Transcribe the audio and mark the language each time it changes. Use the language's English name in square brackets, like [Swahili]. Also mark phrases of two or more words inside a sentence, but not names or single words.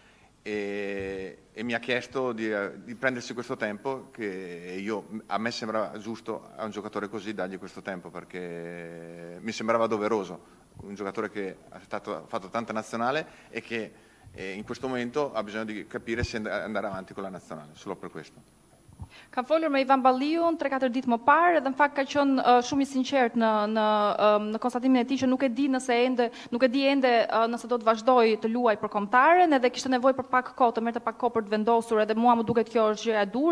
[Italian] e mi ha chiesto di prendersi questo tempo, che a me sembrava giusto a un giocatore così dargli questo tempo, perché mi sembrava doveroso, un giocatore che ha fatto tanta nazionale e che in questo momento ha bisogno di capire se andare avanti con la nazionale, solo per questo. [Albanian] Kam folur me Ivan Balliun 3-4 ditë më parë, dhe në fakt ka qenë shumë i sinqert në konstatimin e tij që nuk e di ende nëse do të vazhdoj të luaj për kombëtaren, edhe kishte nevojë për pak kohë, të merrte pak kohë për të vendosur, edhe mua më duket kjo është gjëja e dur.